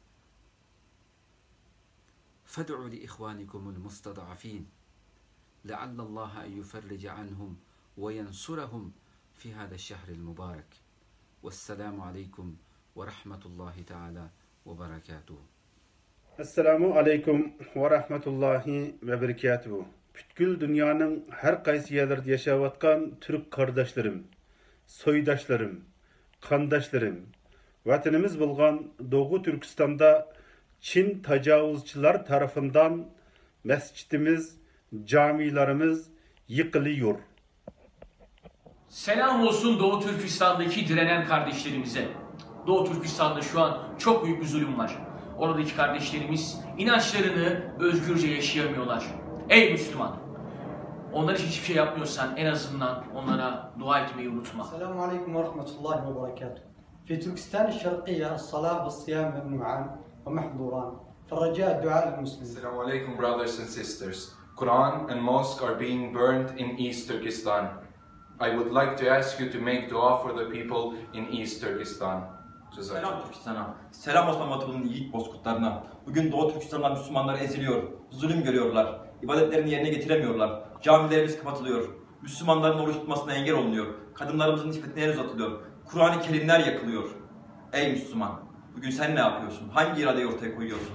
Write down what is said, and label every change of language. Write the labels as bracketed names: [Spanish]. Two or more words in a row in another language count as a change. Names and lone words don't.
[Arabic] فادعوا لإخوانكم المستضعفين لعل الله أن يفرج عنهم وينصرهم في هذا الشهر المبارك. والسلام عليكم ورحمة الله تعالى وبركاته. السلام عليكم ورحمة الله وبركاته. [Turkish] Bütkül dünyanın her qaysı yerlerde yaşayatkan Türk kardeşlerim, soydaşlarım, kandaşlarım, vatanımız bulgan Doğu Türkistan'da Çin tecavüzçüler tarafından mescidimiz, camilerimiz yıkılıyor. Selam olsun Doğu Türkistan'daki direnen kardeşlerimize. Doğu Türkistan'da şu an çok büyük bir zulüm var. Oradaki kardeşlerimiz inançlarını özgürce yaşayamıyorlar. Ey Müslüman! Onlar için hiçbir şey yapmıyorsan en azından onlara dua etmeyi unutma. [Arabic] السلام عليكم ورحمة الله وبركاته. في تركستان الشرقية الصلاة والصيام ممنوعان ومحظوران، فالرجاء الدعاء للمسلمين. السلام عليكم, [English] brothers and sisters. Quran and mosque are being burned in East Turkestan. I would like to ask you to make dua for the people in East Turkestan. [Turkish] Selam Türkistan'a, selam Osmanlı Batı'nın yiğit bozkurtlarına. Bugün Doğu Türkistan'da Müslümanlar eziliyor, zulüm görüyorlar, ibadetlerini yerine getiremiyorlar, camilerimiz kapatılıyor, Müslümanların oruç tutmasına engel olunuyor, kadınlarımızın nispetine el uzatılıyor, Kur'an-ı Kerimler yakılıyor. Ey Müslüman, bugün sen ne yapıyorsun? Hangi iradeyi ortaya koyuyorsun?